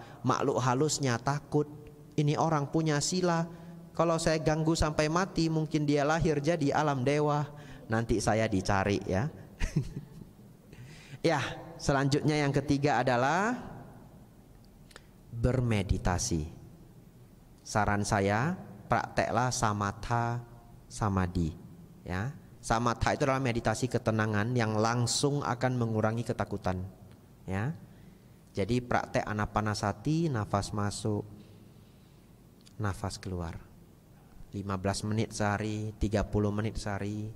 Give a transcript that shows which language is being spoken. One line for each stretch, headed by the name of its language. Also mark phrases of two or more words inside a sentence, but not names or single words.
Indonesian: Makhluk halusnya takut. Ini orang punya sila, kalau saya ganggu sampai mati, mungkin dia lahir jadi alam dewa. Nanti saya dicari ya. Ya, selanjutnya yang ketiga adalah bermeditasi. Saran saya, prakteklah
Pali: samatha samadhi.
Indonesian: Ya, samatha itu adalah meditasi ketenangan yang langsung akan mengurangi ketakutan. Ya, jadi praktek anapanasati, nafas masuk, nafas keluar. 15 menit sehari, 30 menit sehari.